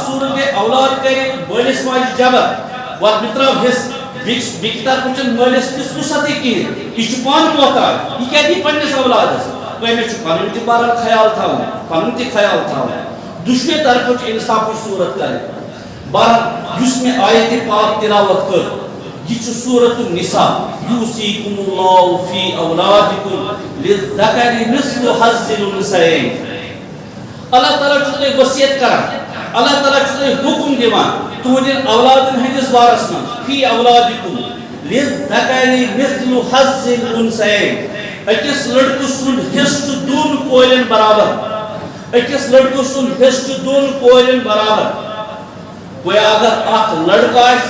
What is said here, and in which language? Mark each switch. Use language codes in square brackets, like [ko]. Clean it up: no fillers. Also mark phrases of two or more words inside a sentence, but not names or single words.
[ks] صورت گئی اولاد کرے مالس ماجہ جبر وات مہ ترٛاو حصہٕ بیٚکہِ طرفہٕ چھُنہٕ مٲلِس تِژھ وسعتٕے کِہیٖنۍ یہِ چھُ پانہٕ محتاج یہِ کیٛاہ دی پنٛنِس اولادس أمِس چھُ پنُن تہِ بہرحال خیال تھاوُن پنُن تہِ خیال تھاوُن دُشوے طرفہٕ چھُ اِنصافٕچ صوٗرت کرٕنۍ بہرحال یُس مےٚ آیتِ پاک تِلاوت کٔر یہ چھُ سورۃ النساء [ar] یوصیکم اللہ فی اولادکم للذکر مثل حظ الانثیین [ks] اللہ تعالیٰ چھُ تۄہہِ وصیت کران اللہ تعالیٰ چھُ تۄہہِ حکم دِوان تُہنٛدٮ۪ن اولادن ہٕنٛدِس بارس منٛز [ar] فی اولادکم للذکر مثل حظ الانثیین [ks] أکِس لڑکہٕ سُنٛد حصہٕ چھُ دۄن کورٮ۪ن برابر أکِس لڑکہٕ سُنٛد حصہٕ چھُ دۄن کورٮ۪ن برابر گویا اگر اکھ لڑکہٕ